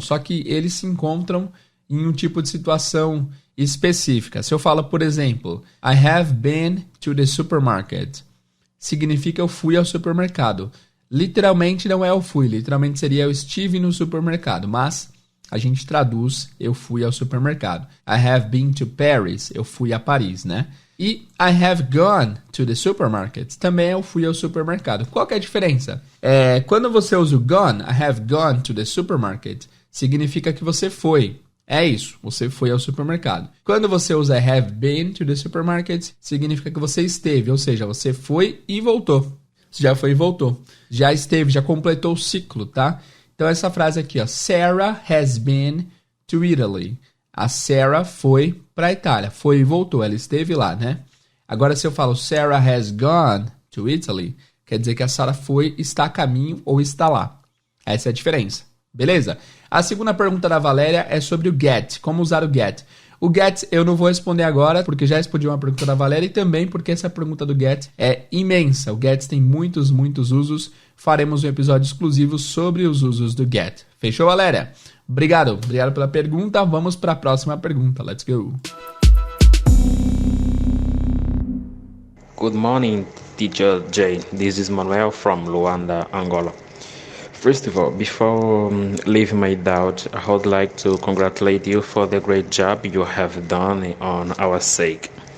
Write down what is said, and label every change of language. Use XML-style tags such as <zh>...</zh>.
<pt>Só que eles se encontram em um tipo de situação específica. Se eu falo, por exemplo,</pt> <en>I have been to the supermarket,</en> <pt>significa eu fui ao supermercado. Literalmente não é eu fui, literalmente seria eu estive no supermercado, mas a gente traduz eu fui ao supermercado.</pt> <en>I have been to Paris,</en> <pt>eu fui a Paris, né? E</pt> <en>I have gone to the supermarket,</en> <pt>também eu fui ao supermercado. Qual que é a diferença? Quando você usa o gone,</pt> <en>I have gone to the supermarket,</en> <pt>significa que você foi. É isso, você foi ao supermercado. Quando você usa</pt> <en>I have been to the supermarket,</en> <pt>significa que você esteve, ou seja, você foi e voltou. Você já foi e voltou. Já esteve, já completou o ciclo, tá? Então essa frase aqui, ó,</pt> <en>Sarah has been to Italy.</en> <pt>A Sarah foi para a Itália, foi e voltou, ela esteve lá, né? Agora se eu falo</pt> <en>Sarah has gone to Italy,</en> <pt>quer dizer que a Sarah foi, está a caminho ou está lá. Essa é a diferença. Beleza? A segunda pergunta da Valéria é sobre o get. Como usar o get? O get eu não vou responder agora, porque já respondi uma pergunta da Valéria e também porque essa pergunta do get é imensa. O get tem muitos usos. Faremos um episódio exclusivo sobre os usos do get. Fechou, Valéria? Obrigado pela pergunta. Vamos para a próxima pergunta.</pt> <en>Let's go. Good morning, Teacher Jay. This is Manuel from Luanda, Angola. First of all, before leaving my doubt, I would like to congratulate you for the great job you have done on our sake.</en>